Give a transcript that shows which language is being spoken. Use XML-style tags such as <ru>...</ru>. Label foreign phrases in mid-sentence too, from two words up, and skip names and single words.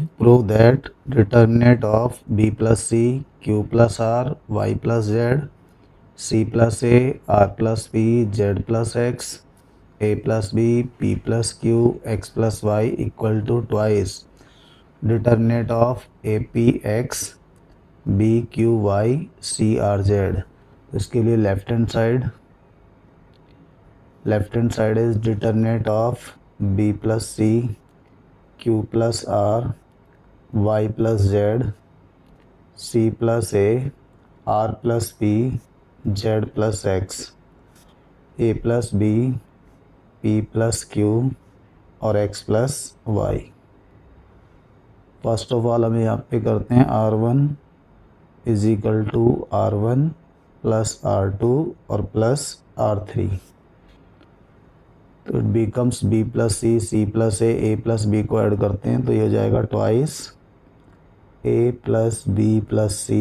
<en>Prove that determinant of B plus C, Q plus R, Y plus Z, C plus A, R plus B, Z plus X, A plus B, P plus Q, X plus Y equal to twice determinant of APX, BQY, CRZ.</en> <hi>इसके लिए</hi> <en>left hand side is determinant of B plus C, Q plus R, Y plus Z, C plus A, R plus B, Z plus X, A plus B, P plus Q और X plus Y. first of all</en> <hi>हम यहाँ पे करते हैं</hi> <en>R1 is equal to R1 plus R2 और plus R3. तो it becomes B plus C, C plus A plus B</en> <hi>को ऐड करते हैं तो ये हो जाएगा</hi> <en>twice A plus B plus C.</en>